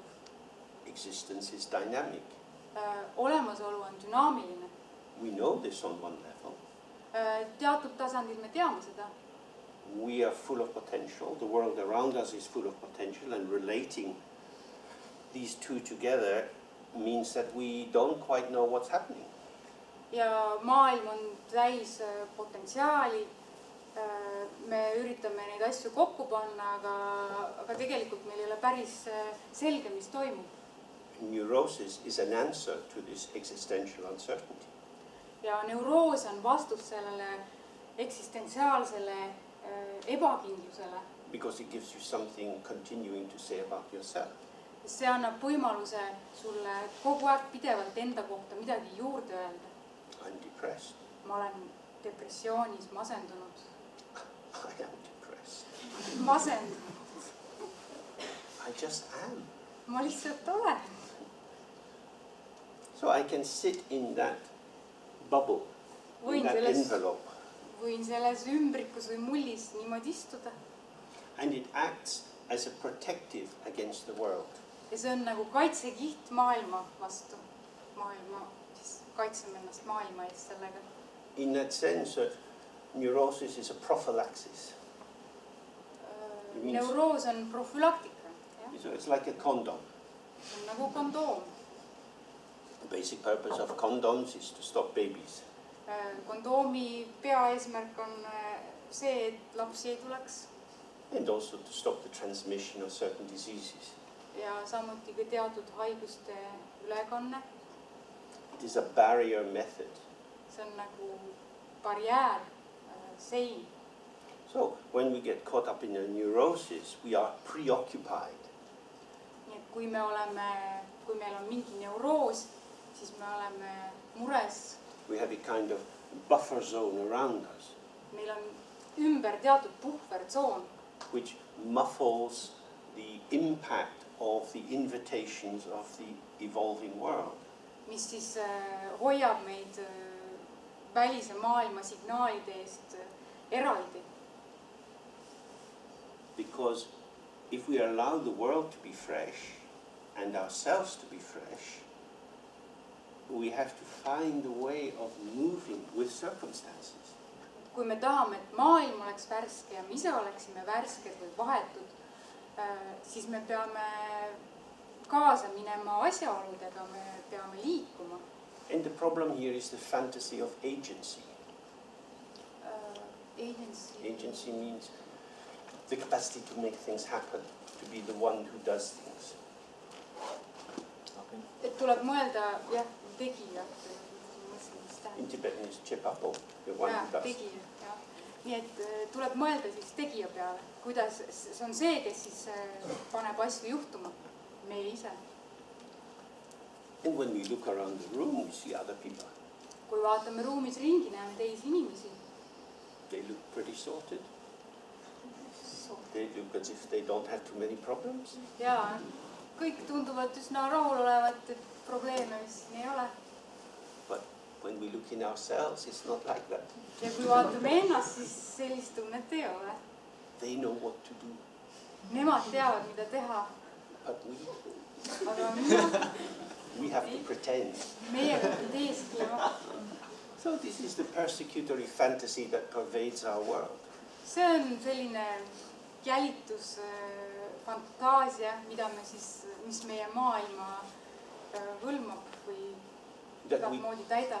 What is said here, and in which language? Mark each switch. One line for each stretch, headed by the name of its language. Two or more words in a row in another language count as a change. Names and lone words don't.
English: Existence is dynamic.
Estonian: Olemasolu on dünaamiline.
English: We know this on one level.
Estonian: Teatud tasandil me teame seda.
English: We are full of potential. The world around us is full of potential, and relating these two together means that we don't quite know what's happening.
Estonian: Ja maailm on täis potentsiaali. Me üritame neid asju kokku panna, aga tegelikult meil ei ole päris selge, mis toimub.
English: Neurosis is an answer to this existential uncertainty.
Estonian: Ja neuroos on vastus sellele eksistentsiaalsele ebakindlusele.
English: Because it gives you something continuing to say about yourself.
Estonian: See annab võimaluse sulle kogu aeg pidevalt enda kohta midagi juurde öelda.
English: I'm depressed.
Estonian: Ma olen depressioonis, masendunud.
English: I am depressed.
Estonian: Masendunud.
English: I just am.
Estonian: Ma lihtsalt olen.
English: So I can sit in that bubble, in that envelope.
Estonian: Võin selles ümbrikus või mullis niimoodi istuda.
English: And it acts as a protective against the world.
Estonian: Ja see on nagu kaitsekiht maailma vastu. Maailma, siis kaitseme ennast maailma eest sellega.
English: In that sense, neurosis is a prophylaxis.
Estonian: Neuroos on profülaktika.
English: So it's like a condom.
Estonian: See on nagu kondoom.
English: The basic purpose of condoms is to stop babies.
Estonian: Kondoomi peaeesmärk on see, et lapsi ei tuleks.
English: And also to stop the transmission of certain diseases.
Estonian: Ja samuti ka teatud haiguste ülekanne.
English: It is a barrier method.
Estonian: See on nagu barjäär, sein.
English: So when we get caught up in a neurosis, we are preoccupied.
Estonian: Nii et kui meil on mingi neuroos, siis me oleme mures. We have a kind of buffer zone around us. Meil on ümber teatud puhvertsoon,
English: which muffles the impact of the invitations of the evolving world.
Estonian: Mis siis hoiab meid välise maailma signaalide eest eraldi.
English: Because if we allow the world to be fresh and ourselves to be fresh, we have to find a way of moving with circumstances.
Estonian: Kui me tahame, et maailm oleks värske ja me ise oleksime värsked või vahetud, siis me peame kaasa minema asjaoludega, me peame liikuma.
English: And the problem here is the fantasy of agency. Agency means the capacity to make things happen, to be the one who does things.
Estonian: Et tuleb mõelda, jah, tegija.
English: In Tibetan is chepapo, the one who does.
Estonian: Tegija, jah. Nii et tuleb mõelda siis tegija peale, kuidas see on see, kes siis paneb asju juhtuma, meie ise.
English: And when we look around the room, we see other people.
Estonian: Kui vaatame ruumis ringi, näeme teisi inimesi.
English: They look pretty sorted. They look as if they don't have too many problems.
Estonian: Ja, kõik tunduvad üsna rahul olevat, et probleeme vist siin ei ole.
English: But when we look in ourselves, it's not like that.
Estonian: Ja kui vaatame ennast, siis sellist tunnet ei ole.
English: They know what to do.
Estonian: Nemad teavad, mida teha.
English: But we
Estonian: Aga mina,
English: have to pretend.
Estonian: meie peame teesklema.
English: So this is the persecutory fantasy that pervades our world.
Estonian: See on selline jälitusfantaasia, mis meie maailma hõlmab või igat moodi täidab.